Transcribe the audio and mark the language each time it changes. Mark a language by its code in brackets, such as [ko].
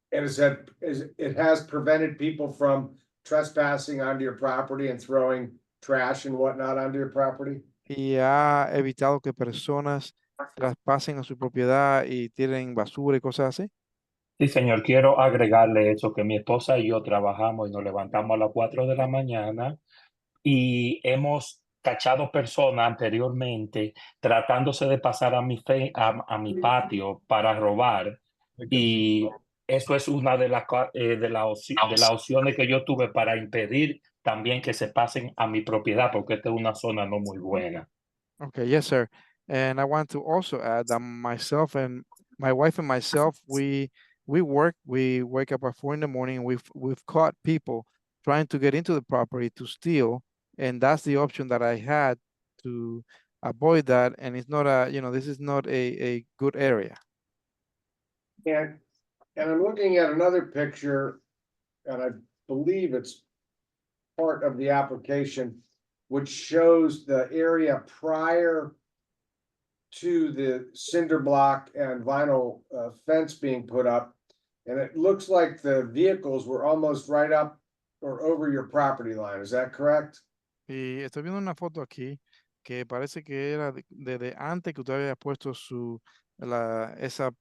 [en] And it has prevented people from trespassing onto your property and throwing trash and whatnot onto your property? [es] Y ha evitado que personas traspasen a su propiedad y tiren basura y cosas así. Sí, señor, quiero agregarle eso, que mi esposa y yo trabajamos y nos levantamos a las 4 de la mañana y hemos cachado personas anteriormente tratándose de pasar a mi patio para robar, y eso es una de las opciones que yo tuve para impedir también que se pasen a mi propiedad, porque esta es una zona no muy buena. [en] Okay, yes, sir. And I want to also add that myself and my wife and myself, we wake up at 4 in the morning, and we've caught people trying to get into the property to steal, and that's the option that I had to avoid that. And it's not this is not a good area. And I'm looking at another picture, and I believe it's part of the application, which shows the area prior to the cinder block and vinyl fence being put up. And it looks like the vehicles were almost right up or over your property line. Is that correct? [es] Y estoy viendo una foto aquí que parece que era desde antes que usted había puesto esa